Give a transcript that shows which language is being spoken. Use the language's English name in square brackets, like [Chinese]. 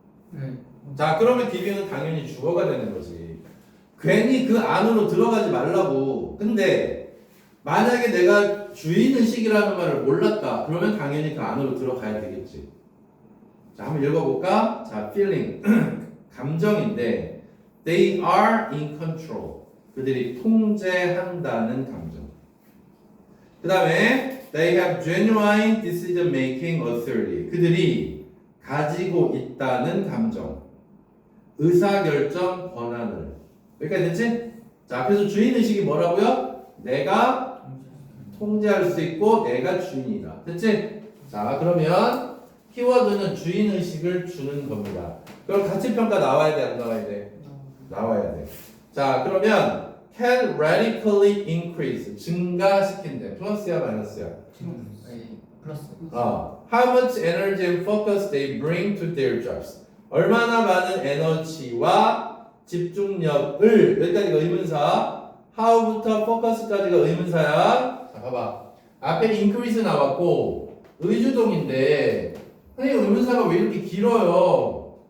[Korean] 네. 자, 그러면 giving은 당연히 주어가 되는 거지. 괜히 그 안으로 들어가지 말라고. 근데 만약에 내가 주인의식이라는 말을 몰랐다. 그러면 당연히 그 안으로 들어가야 되겠지. 자, 한번 읽어볼까? 자, feeling. 감정인데 [English] they are in control. [Korean] 그들이 통제한다는 감정. 그 다음에 [English] they have genuine decision making authority. [Korean] 그들이 가지고 있다는 감정. 의사결정 권한을. 여기까지 됐지? 자, 그래서 주인의식이 뭐라고요? 내가 통제할 수 있고 내가 주인이다. 됐지? 자, 그러면 키워드는 주인의식을 주는 겁니다. 그럼 가치평가 나와야 돼, 안 나와야 돼? 나와야 돼. 자, 그러면 can radically increase, 증가시킨대. 플러스야 마이너스야? 플러스. How much energy and focus they bring to their jobs. 얼마나 많은 에너지와 집중력을, 여기까지가 의문사, how부터 focus까지가 의문사야. 자, 봐봐. 앞에 increase 나왔고 의주동인데 선생님 의문사가 왜 이렇게 길어요?